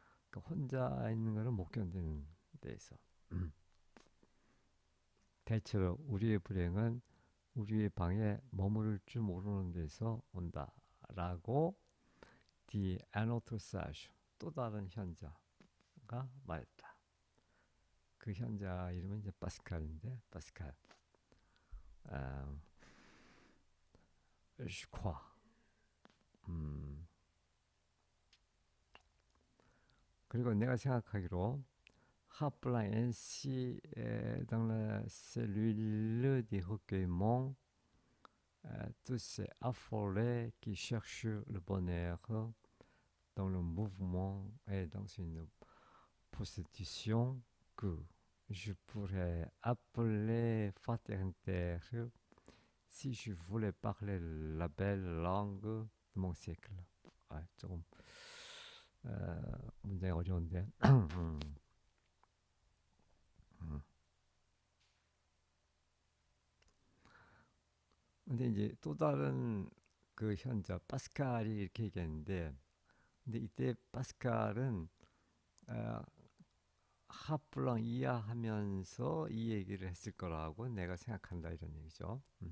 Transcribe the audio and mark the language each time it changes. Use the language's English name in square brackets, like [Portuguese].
[Korean] 그러니까 혼자 있는 것을 못 견디는 데에서 대체로 우리의 불행은 우리의 방에 머무를 줄 모르는 데서 온다라고 디 아노트사슈 또 다른 현자가 말했다. 그 현자 이름은 이제 파스칼인데 파스칼 슈화 그리고 내가 생각하기로 [French] Rappelant ainsi dans la cellule des recueillements tous ces affolés qui cherchent le bonheur dans le mouvement et dans une prostitution que je pourrais appeler fraternitaire si je voulais parler la belle langue de mon siècle. [Korean] 조금 문장이 어려운데 근데 이제 또 다른 그 현자 파스칼이 이렇게 얘기했는데 근데 이때 파스칼은 하플랑 이해하면서 이 얘기를 했을 거라고 내가 생각한다 이런 얘기죠.